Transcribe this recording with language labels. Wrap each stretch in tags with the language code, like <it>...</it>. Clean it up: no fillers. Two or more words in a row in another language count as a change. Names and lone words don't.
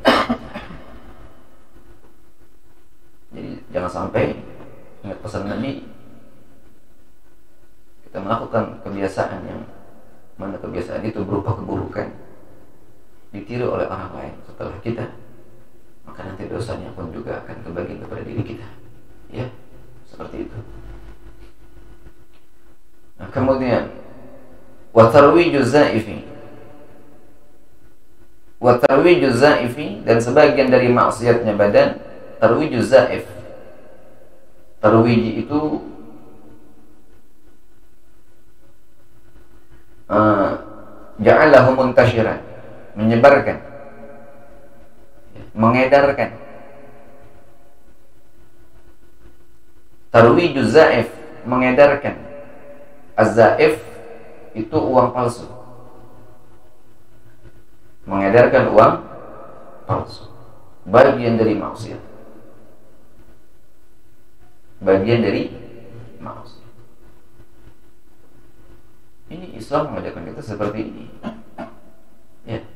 <id>Jadi jangan sampai, ingat pesan Nabi, kita melakukan kebiasaan yang mana kebiasaan itu berupa keburukan, ditiru oleh orang lain setelah kita, maka nanti dosanya pun juga akan kebagi kepada diri kita. Ya, seperti itu. Nah, kemudian</id> <ar>وترويج الزيف,</ar> <id>dan sebagian dari maksiatnya badan</id> <ar>ترويج الزيف.</ar> <id>Tarwiji itu</id> <ar>جعله منتشرا,</ar> <id>menyebarkan, mengedarkan.</id> <ar>ترويج الزيف, mengedarkan.</ar> <id>Az-zaif itu uang palsu, mengedarkan uang palsu, bagian dari maksiat, bagian dari maksiat. Ini Islam mengajarkan kita seperti ini, ya.</id>